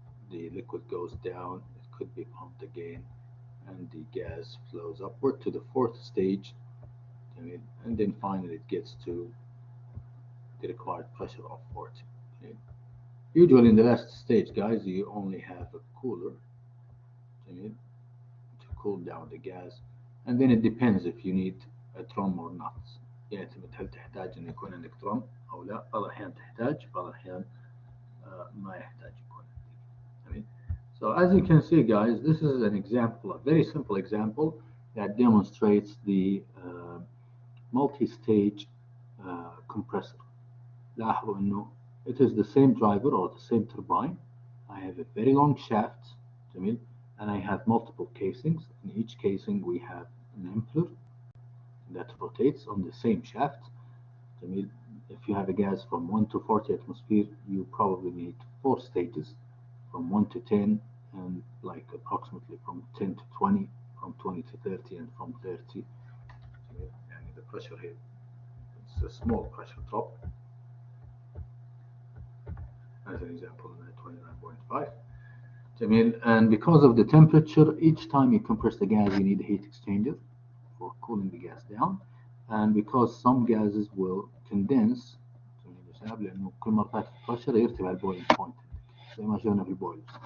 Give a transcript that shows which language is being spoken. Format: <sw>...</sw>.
<en>The liquid goes down, it could be pumped again, and the gas flows upward to the fourth stage, and then finally it gets to the required pressure of 40. Usually in the last stage, guys, you only have a cooler to cool down the gas, and then it depends if you need a drum or not.</en> <ar>يعتمد هل تحتاج أن يكون عندك drum أو لا. بعض الأحيان تحتاج, بعض الأحيان ما يحتاج يكون عندك.</ar> <en>So as you can see, guys, this is an example, a very simple example that demonstrates the multi-stage compressor.</en> <ar>لاحظوا إنه</ar> <en>it is the same driver or the same turbine. I have a very long shaft, جميل, and I have multiple casings. In each casing we have an impeller that rotates on the same shaft.</en> <ar>جميل.</ar> <en>If you have a gas from 1 to 40 atmosphere, you probably need 4 stages, from 1 to 10, and like approximately from 10 to 20, from 20 to 30, and from 30. And the pressure here, it's a small pressure drop. As an example, 29.5. And because of the temperature, each time you compress the gas, you need a heat exchanger for cooling the gas down. And because some gases will condense,</en> <ar>لأنه كل ما ارتفعت البريشر يرتفع البويلنج بوينت زي ما شفنا في البويلرز.</ar>